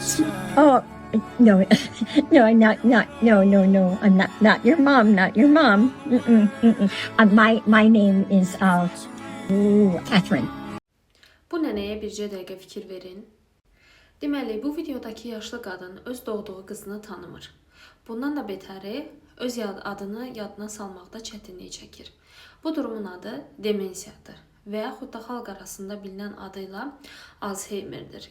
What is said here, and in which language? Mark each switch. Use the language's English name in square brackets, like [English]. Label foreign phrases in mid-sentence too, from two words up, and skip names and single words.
[English] Oh, no, no, no. I'm not your mom, not your mom. Mm-mm, mm-mm. My name is Catherine. [Azerbaijani] Bu nənəyə bircə dəqiqə fikir verin. Deməli, bu videodakı yaşlı qadın öz doğduğu qızını tanımır. Bundan da betəri öz adını yadına salmaqda çətinlik çəkir. Bu durumun adı demensiyadır və yaxud da xalq arasında bilinən adıyla Alzheimer'dir.